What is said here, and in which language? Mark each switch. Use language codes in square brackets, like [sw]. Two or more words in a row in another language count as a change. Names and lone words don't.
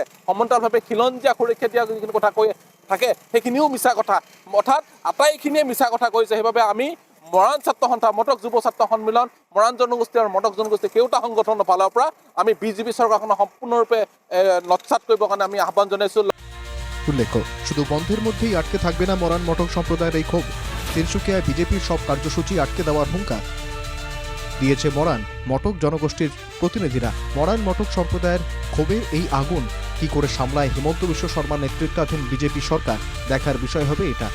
[as] সমান্তৰালভাৱে খিলঞ্জীয়া সুৰক্ষা দিয়া যিখিনি কথা কৈ থাকে সেইখিনিও মিছা কথা, অৰ্থাৎ আটাইখিনিয়ে মিছা কথা কৈছে। সেইবাবে আমি মৰাণ ছাত্ৰ সন্থা, মটক যুৱ ছাত্ৰ সন্মিলন, মৰাণ জনগোষ্ঠী আৰু মটক জনগোষ্ঠী কেওটা সংগঠনৰ ফালৰ পৰা আমি বিজেপি চৰকাৰখনক সম্পূৰ্ণৰূপে নৎসাত কৰিবৰ কাৰণে আমি আহ্বান জনাইছোঁ। উল্লেখ্য, [bn] শুধু বন্ধের মধ্যেই আটকে থাকবে না মরান মটক সম্প্রদায়ের এই ক্ষোভ। তিনচুকিয়ায় বিজেপির সব কার্যসূচি আটকে দেওয়ার হুঙ্কার দিয়েছে মরান মটক জনগোষ্ঠীর প্রতিনিধিরা। মরান মটক সম্প্রদায়ের ক্ষোভের এই আগুন কি করে সামলায় হিমন্ত বিশ্ব শর্মা নেতৃত্বাধীন বিজেপি সরকার, দেখার বিষয় হবে এটা।